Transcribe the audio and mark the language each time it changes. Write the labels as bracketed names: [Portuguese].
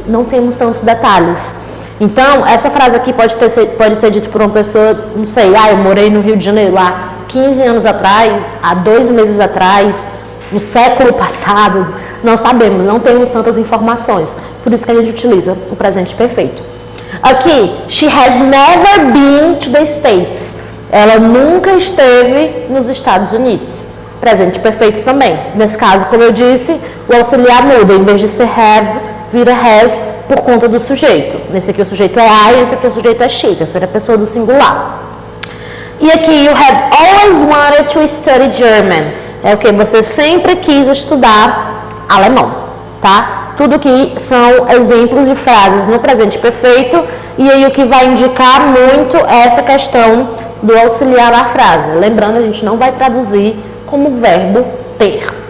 [Portuguese] Não temos tantos detalhes. Então, essa frase aqui pode ser dita por uma pessoa, não sei, eu morei no Rio de Janeiro há 15 anos atrás, há 2 meses atrás, no século passado, não sabemos, não temos tantas informações. Por isso que a gente utiliza o presente perfeito. Aqui, [English] she has never been to the States. [Portuguese] Ela nunca esteve nos Estados Unidos. Presente perfeito também. Nesse caso, como eu disse, o auxiliar muda. Em vez de ser have, vira has por conta do sujeito. Nesse aqui o sujeito é I, esse aqui o sujeito é she. Terceira pessoa do singular. E aqui, [English] you have always wanted to study German. [Portuguese] É o que você sempre quis estudar alemão, tá? Tudo que são exemplos de frases no presente perfeito. E aí o que vai indicar muito é essa questão do auxiliar da frase. Lembrando, a gente não vai traduzir como verbo ter.